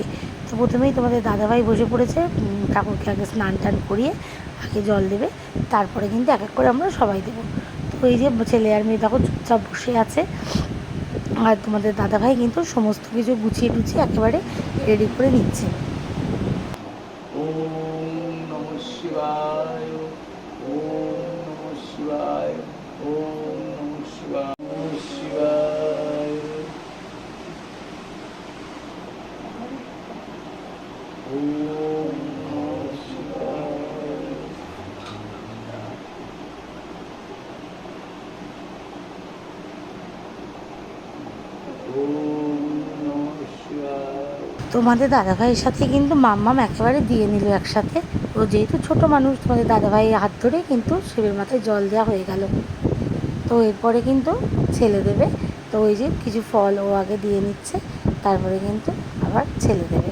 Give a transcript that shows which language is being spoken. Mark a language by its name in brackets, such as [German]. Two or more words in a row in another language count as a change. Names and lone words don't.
[Bangla] তো প্রথমেই তোমাদের দাদাভাই বসে পড়েছে, ঠাকুরকে আগে স্নান টান করিয়ে আগে জল দেবে, তারপরে কিন্তু এক এক করে আমরা সবাই দেবো। তো এই যে ছেলে আর মেয়ে দেখো চুপচাপ বসে আছে, আর তোমাদের দাদাভাই কিন্তু সমস্ত কিছু গুছিয়ে টুছিয়ে একেবারে রেডি করে নিচ্ছে। [Sanskrit] ওম নমঃ শিবায়, ওম নমঃ শিবায়, ওম নমঃ শিবায়, নমঃ শিবায়, ওম নমঃ শিবায়, ওম নমঃ শিবায়। [Bangla] তোমাদের দাদাভাইয়ের সাথে কিন্তু মাম্মাম একেবারে দিয়ে নিল একসাথে। ও যেহেতু ছোট মানুষ, তোমাদের দাদাভাইয়ের হাত ধরে কিন্তু শিবের মাথায় জল দেওয়া হয়ে গেল। তো এরপরে কিন্তু ছেলে দেবে। তো ওই যে কিছু ফল ও আগে দিয়ে নিচ্ছে, তারপরে কিন্তু আবার ছেলে দেবে।